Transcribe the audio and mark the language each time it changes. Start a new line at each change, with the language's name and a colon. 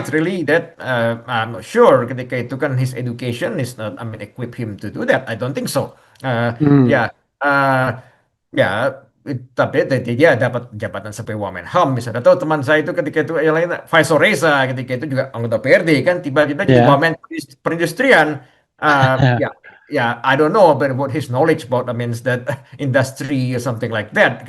English: rights really, that I'm not sure
Indonesian: ketika itu kan,
English: his education is not I mean equip him to do that, I don't think so.
Indonesian: Ya, hmm, uh, ya, tapi dia dapat jabatan sebagai Wamen Ham misalnya. Atau teman saya itu ketika itu yang lain, Faisal Reza ketika itu juga anggota PRD kan, tiba-tiba jadi ya, Wamen perindustrian. Ya, ya,
English: I don't know about his knowledge about I mean that industry or something like that.